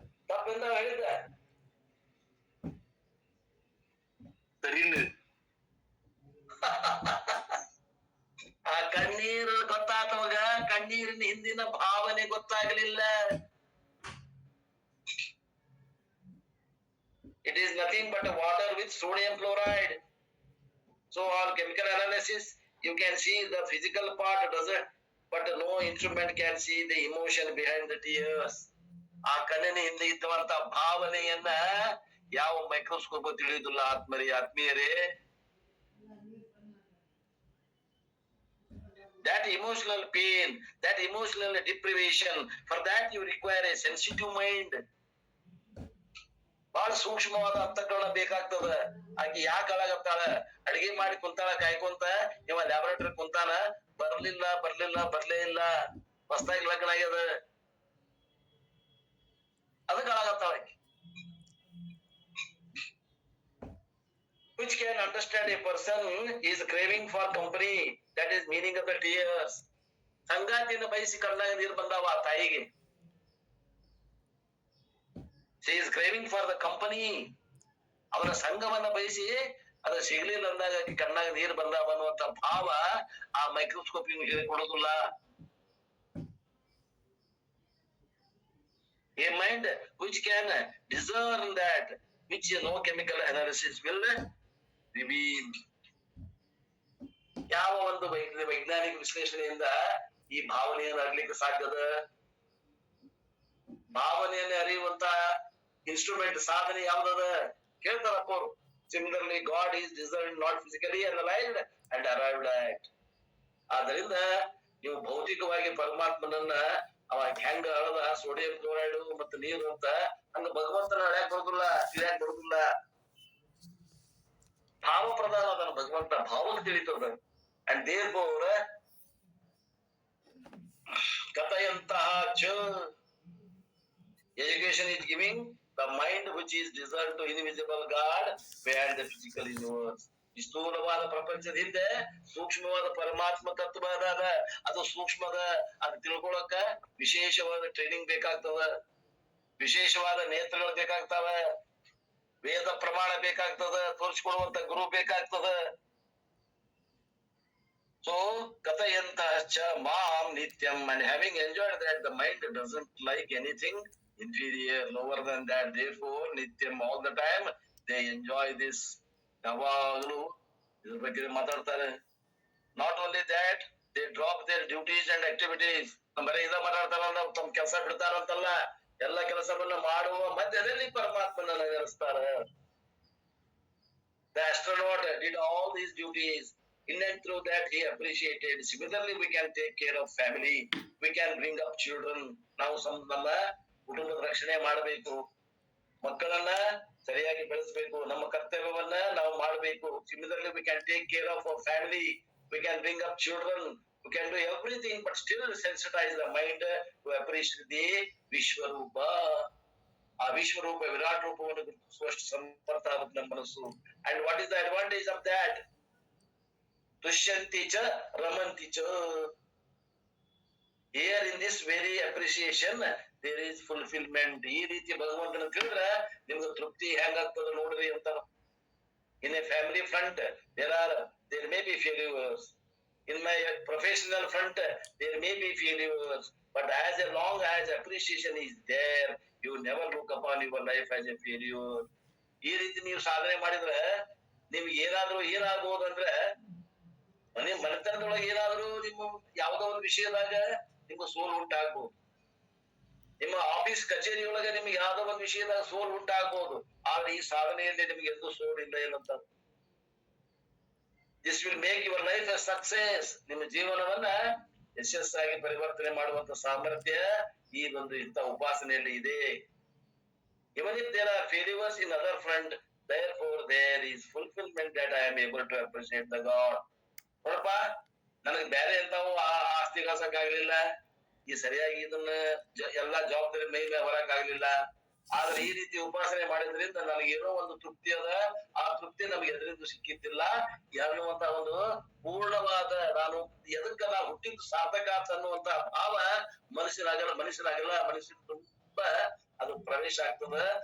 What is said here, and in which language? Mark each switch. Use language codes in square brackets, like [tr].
[kn] ತಪ್ಪಿಂದ ಹೇಳಿದ್ದ ಸರಿ. ಆ ಕಣ್ಣೀರು ಗೊತ್ತಾತವಾಗ ಕಣ್ಣೀರಿನ ಹಿಂದಿನ ಭಾವನೆ ಗೊತ್ತಾಗಲಿಲ್ಲ. [en] It is nothing but water with sodium chloride. So on chemical analysis you can see the physical part doesn't, but no instrument can see the emotion behind the tears. [kn] ಆ ಕಣ್ಣಿನ ಹಿಂದೆ ಇದ್ದಂತ ಭಾವನೆಯನ್ನ ಯಾವ ಮೈಕ್ರೋಸ್ಕೋಪ್ ತಿಳಿಯುವುದಿಲ್ಲ. ಆತ್ಮೀಯರೇ, [en] That emotional pain, that emotional deprivation, for that you require a sensitive mind. [kn] ಬಹಳ ಸೂಕ್ಷ್ಮವಾದ ಅಂತಃಕರಣ ಬೇಕಾಗ್ತದ. ಆಕಿ ಯಾಕೆ ಅಳಾಗತ್ತಾಳ? ಅಡಿಗೆ ಮಾಡಿ ಕುಂತಾಳ ಕಾಯ್ಕೊಂತ, ಇವ ಲ್ಯಾಬೊರೇಟರಿ ಕುಂತಾನ, ಬರ್ಲೇ ಇಲ್ಲ, ಹೊಸದಾಗಿ ಲಗ್ನ ಆಗ್ಯದ, ಅದಕ್ಕೆ ಅಳಾಗತ್ತಾಳ ಆಕಿ. [en] Which can understand a person is craving for company, that is meaning of the tears. [kn] ಸಂಗಾತಿನ ಬಯಸಿ ಕಣ್ಣಾಗ ನೀರು ಬಂದಾವ ಆ ತಾಯಿಗೆ. [en] She is craving for the company. [kn] ಅವನ ಸಂಘವನ್ನ ಬಯಸಿ ಅದು ಸಿಗ್ಲಿಲ್ಲ ಅಂದಾಗ ಕಣ್ಣಾಗ ನೀರು ಬಂದಾವ ಅನ್ನುವಂತ ಭಾವ ಆ ಮೈಕ್ರೋಸ್ಕೋಪ್ ಕೊಡೋದಿಲ್ಲ. [en] A mind which can discern that, which no chemical analysis will reveal. [kn] ಯಾವ ಒಂದು ವೈಜ್ಞಾನಿಕ ವಿಶ್ಲೇಷಣೆಯಿಂದ ಈ ಭಾವನೆಯನ್ನು ಅರಿಲಿಕ್ಕೆ ಸಾಧ್ಯದ? ಭಾವನೆಯನ್ನು ಅರಿಯುವಂತ ಇನ್ಸ್ಟ್ರೂಮೆಂಟ್ ಸಾಧನೆ ಯಾವ್ದದ ಕೇಳ್ತಾರಪ್ಪ ಅವರು. [en] Similarly, God is discerned not physically analyzed and arrived at. [kn] ಆದ್ದರಿಂದ ನೀವು ಭೌತಿಕವಾಗಿ ಪರಮಾತ್ಮನನ್ನ ಅವ ಹೆಂಗ ಅಳದ ಸೋಡಿಯಂ ಕ್ಲೋರೈಡ್ ಮತ್ತು ನೀರು ಅಂತ ಹಂಗ ಭಗವಂತನ ಅಳ್ಯಾಕ್ ಬರುದಿಲ್ಲ, ತಿಳಿಯಾಕ್ ಬರುದಿಲ್ಲ. ಭಾವ ಪ್ರಧಾನ ಅದನ್ನ ಭಗವಂತ ಭಾವಕ್ಕೆ ತಿಳಿತದ. [en] and therefore [sa] ಕಥೆಯಂತಹ ಚ [en] education is giving the mind which is discerned to invisible God behind the physical universe. [kn] ಈ ಸ್ಥೂಲವಾದ ಪ್ರಪಂಚದ ಹಿಂದೆ ಸೂಕ್ಷ್ಮವಾದ ಪರಮಾತ್ಮ ತತ್ವ ಅದ. ಅದು ಸೂಕ್ಷ್ಮದ, ಅದು ತಿಳ್ಕೊಳಕ ವಿಶೇಷವಾದ ಟ್ರೈನಿಂಗ್ ಬೇಕಾಗ್ತದ, ವಿಶೇಷವಾದ ನೇತ್ರಗಳು ಬೇಕಾಗ್ತಾವ, ವೇದ ಪ್ರಮಾಣ ಬೇಕಾಗ್ತದ, ತೋರಿಸ್ಕೊಡುವಂತ ಗುರು ಬೇಕಾಗ್ತದ. [en] So [sa] ಕಥೆಯಂತಹ ಚ ಮಾಂ ನಿತ್ಯಂ, [en] and having enjoyed that, the mind doesn't like anything inferior, lower than that. Therefore nityam, all the time they enjoy this. [kn] ಯಾವಾಗಲೂ ಇದ್ರ ಬಗ್ಗೆ ಮಾತಾಡ್ತಾರೆ. [en] Not only that, they drop their duties and activities. [kn] ಬರೀ ಇದ ಮಾತಾಡ್ತಾರಲ್ಲ, ತಮ್ಮ ಕೆಲಸ ಬಿಡ್ತಾರಂತಲ್ಲ, ಎಲ್ಲ ಕೆಲಸವನ್ನ ಮಾಡುವ ಮಧ್ಯದಲ್ಲಿ ಪರಮಾತ್ಮನ ನೆನೆಸ್ತಾರ. [en] The astronaut did all these duties. In and through that he appreciated. Similarly, we can take care of family. We can bring up children. [kn] ನಾವು ನಮ್ಮ ಕುಟುಂಬದ ರಕ್ಷಣೆ ಮಾಡಬೇಕು, ಮಕ್ಕಳನ್ನ ಸರಿಯಾಗಿ ಬೆಳೆಸಬೇಕು, ನಮ್ಮ ಕರ್ತವ್ಯವನ್ನ ನಾವು ಮಾಡಬೇಕು. [en] Similarly, we can take care of our family. We can bring up children. We can do everything, but still sensitize the mind to appreciate the Vishwarupa. [kn] ಆ ವಿಶ್ವರೂಪ ವಿರಾಟ್ ರೂಪವನ್ನು ಗುರುತಿಸುವಷ್ಟು ಸಮರ್ಥ ಆಗುತ್ತೆ ನಮ್ಮ ಮನಸ್ಸು. [en] And what is the advantage of that? [sa] ತುಷ್ಯಂತಿ ಚ ರಮಂತಿ ಚ. [en] Here in this very appreciation there is fulfillment. [kn] ಈ ರೀತಿ ಭಗವಂತನ ತಿಳಿದ್ರೆ ನಿಮ್ಗೆ ತೃಪ್ತಿ ಹೆಂಗಾಗ್ತದ ನೋಡ್ರಿ ಅಂತ. [en] In a family front there may be failures. In my professional front there may be failures, but as long as appreciation is there, you never look upon your life as a failure. [kn] ಈ ರೀತಿ ನೀವು ಸಾಧನೆ ಮಾಡಿದ್ರೆ ನಿಮ್ಗೆ ಏನಾಗ್ಬೋದು ಅಂದ್ರೆ, ಮನೆತನದೊಳಗೆ ಏನಾದ್ರೂ ನಿಮ್ಮ ಯಾವ್ದೋ ಒಂದು ವಿಷಯದಾಗ ನಿಮ್ಗೆ ಸೋಲು ಉಂಟಾಗ್ಬೋದು. ನಿಮ್ಮ ಆಫೀಸ್ ಕಚೇರಿ ಒಳಗೆ ನಿಮ್ಗೆ ಯಾವ್ದೋ ಒಂದು ವಿಷಯದಾಗ ಸೋಲು ಉಂಟಾಗ್ಬೋದು. ಆದ್ರೆ ಈ ಸಾಧನೆಯಲ್ಲಿ ನಿಮ್ಗೆ ಎಂದೂ ಸೋಲಿಲ್ಲ ಏನಂತ. [en] This will make your life a success. [kn] ನಿಮ್ಮ ಜೀವನವನ್ನ ಯಶಸ್ಸಾಗಿ ಪರಿವರ್ತನೆ ಮಾಡುವಂತ ಸಾಮರ್ಥ್ಯ ಈ ಒಂದು ಇಂಥ ಉಪಾಸನೆಯಲ್ಲಿ ಇದೆ. [en] Even if there are failures in other front, therefore there is fulfillment that I am able to appreciate the God. [kn] ನೋಡಪ್ಪ, ನನಗೆ ಬೇರೆ ಎಂತಾವು ಆಸ್ತಿ ಗಳಿಸಕ್ ಆಗ್ಲಿಲ್ಲ, ಈ ಸರಿಯಾಗಿ ಇದನ್ನ ಎಲ್ಲಾ ಜವಾಬ್ದಾರಿ ಮೇಲೆ ಹೊರಕ್ ಆಗ್ಲಿಲ್ಲ, ಆದ್ರೆ ಈ ರೀತಿ ಉಪಾಸನೆ ಮಾಡಿದ್ರಿಂದ ನನಗೇನೋ ಒಂದು ತೃಪ್ತಿ ಅದ. ಆ ತೃಪ್ತಿ ನಮ್ಗೆ ಎದರಿಂದ ಸಿಕ್ಕಿದ್ದಿಲ್ಲ ಅನ್ನುವಂತ ಒಂದು ಪೂರ್ಣವಾದ ನಾನು ಹುಟ್ಟಿದ್ದು ಸಾರ್ಥಕ ಅನ್ನುವಂತ ಭಾವ ಮನುಷ್ಯನಾಗಲ್ಲ ಮನುಷ್ಯನ ತುಂಬಾ ಅದು ಪ್ರವೇಶ ಆಗ್ತದ.